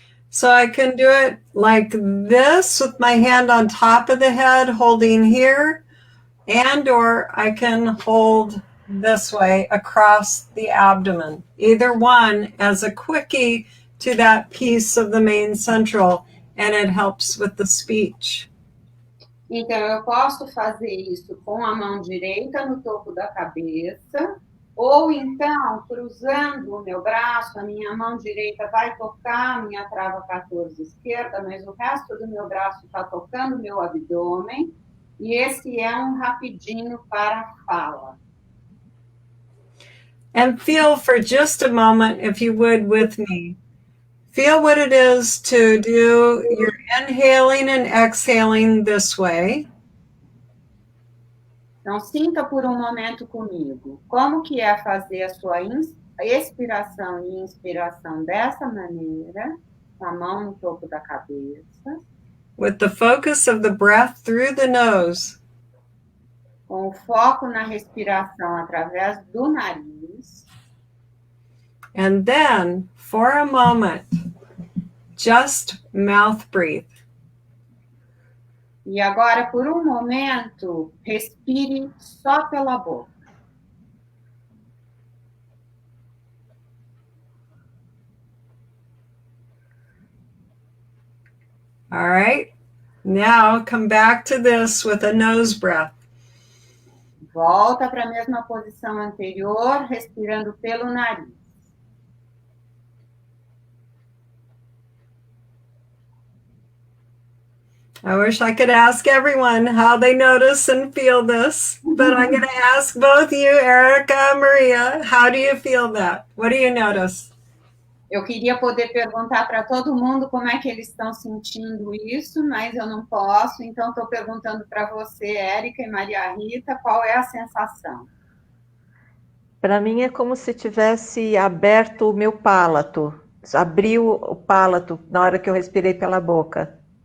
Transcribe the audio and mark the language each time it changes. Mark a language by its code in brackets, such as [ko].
[en] So I can do it like this with my hand on top of the head, holding here, or I can hold this way across the abdomen. Either one as a quickie to that piece of the main central, and it helps with the speech. [pt] Então, eu posso fazer isso com a mão direita no topo da cabeça, ou então, cruzando o meu braço, a minha mão direita vai tocar a minha trava 14 esquerda, mas o resto do meu braço está tocando o meu abdômen, e esse é um rapidinho para a fala. [en] And feel for just a moment, if you would, with me. Feel what it is to do your inhaling and exhaling this way. [pt] Então, sinta por um momento comigo. Como que é fazer a sua expiração e inspiração dessa maneira, com a mão no topo da cabeça. [en] With the focus of the breath through the nose. [pt] Com o foco na respiração através do nariz. [en] And then, for a moment, just mouth breathe. [pt] E agora, por um momento, respire só pela boca. [en] All right. Now come back to this with a nose breath. [pt] Volta para a mesma posição anterior, respirando pelo nariz. [en] I wish I could ask everyone how they notice and feel this, but I'm going to ask both you, Erica, Maria, how do you feel that? What do you notice? [pt] Eu queria poder perguntar para todo mundo como é que eles estão sentindo isso, mas eu não posso, então estou perguntando para você, Érica e Maria Rita, qual é a sensação? Para mim é como se tivesse aberto o meu palato, abriu o palato na hora que eu respirei pela boca.